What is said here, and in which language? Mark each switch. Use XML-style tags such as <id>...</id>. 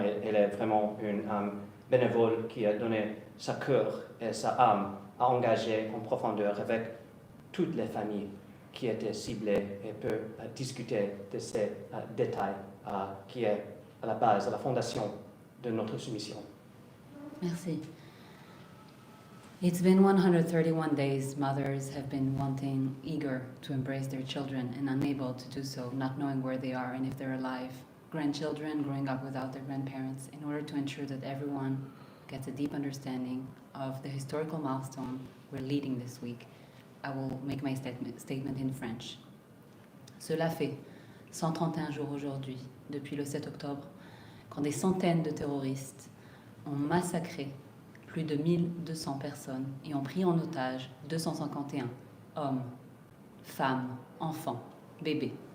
<fr>Elle est vraiment une bénévole qui a donné sa cœur et sa âme à engager en profondeur avec toutes les familles qui étaient ciblées et peut discuter de ces détails qui est à la base, à la fondation de notre soumission. Merci.</fr> <en>It's been 131 days mothers have been wanting, eager to embrace their children and unable to do so, not knowing where they are and if they're alive. Grandchildren growing up without their grandparents, in order to ensure that everyone gets a deep understanding of the historical milestone we're leading this week. I will make my statement in French.</en> <fr>Cela fait 131 jours aujourd'hui, depuis le 7 octobre, quand des centaines de terroristes ont massacré plus de 1200 personnes et ont pris en otage 251 hommes, femmes, enfants, bébés.</fr>